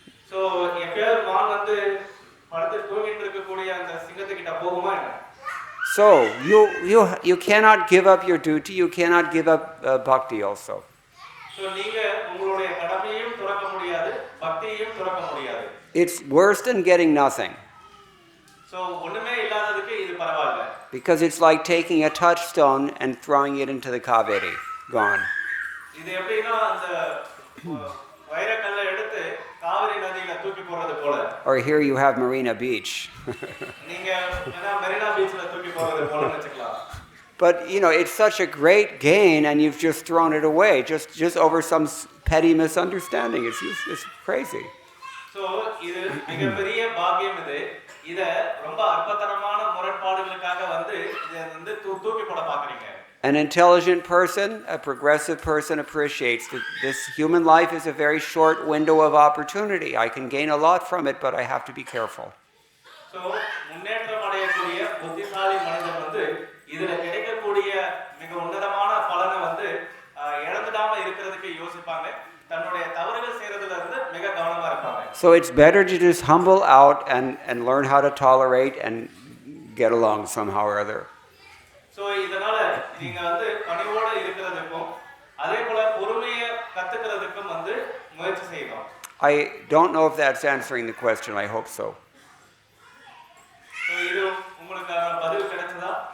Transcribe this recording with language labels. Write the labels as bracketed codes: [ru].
[ta] So எப்பயாவது மான் வந்து படுத்து தூங்கிட்டு இருக்கக்கூடிய அந்த சிங்கத்துக்கிட்ட போகுமா என்ன? [en] So you cannot give up your duty. You cannot give up bhakti also. [ta] So நீங்க உங்களுடைய கடமையையும் துறக்க முடியாது, பக்தியையும் துறக்க முடியாது. [en] It's worse than getting nothing. [ta] So ஒண்ணுமே இல்லாததுக்கு இது பரவாயில்லை. [en] Because it's like taking a touchstone and throwing it into the Kaveri. Gone. [ta] இது எப்படின்னா அந்த வைரக்கல்ல எடுத்து காவிரி நதியில தூக்கி போறது போல. [en] Or here you have Marina Beach. [ta] நீங்க மெரினா பீச்ல தூக்கி போறது போலன்னு வெச்சுக்கலாம். [en] But it's such a great gain, and you've just thrown it away, just over some petty misunderstanding. It's crazy. [ta] So இது மிகப்பெரிய பாக்கியம் இது. இத ரொம்ப அற்பத்தனமான முரண்பாடுகளுக்காக வந்து இத வந்து தூக்கி போட பாக்குறீங்க. [en] An intelligent person, a progressive person appreciates that this human life is a very short window of opportunity. I can gain a lot from it, but I have to be careful. [ta] So முன்னேற்றம் அடையக்கூடிய புத்திசாலி மனிதன் வந்து இதுல கிடைக்கக்கூடிய மிக உன்னதமான பலனை வந்து இழந்துடாம இருக்கிறதுக்கு யோசிப்பாங்க. தன்னுடைய தவறுகள் செய்யறதுல இருந்து மிக கவனமா இருப்பாங்க. [en] So it's better to just humble out and learn how to tolerate and get along somehow or other. [ta] So இதனால நீங்க வந்து பணிவோட இருக்கிறதுக்கும் அதே போல பொறுமையை கத்துக்கிறதுக்கும் வந்து முயற்சி செய்யணும். [en] I don't know if that's answering the question. I hope so. [ta] So இது உங்களுக்கான பதில் கிடைச்சதா?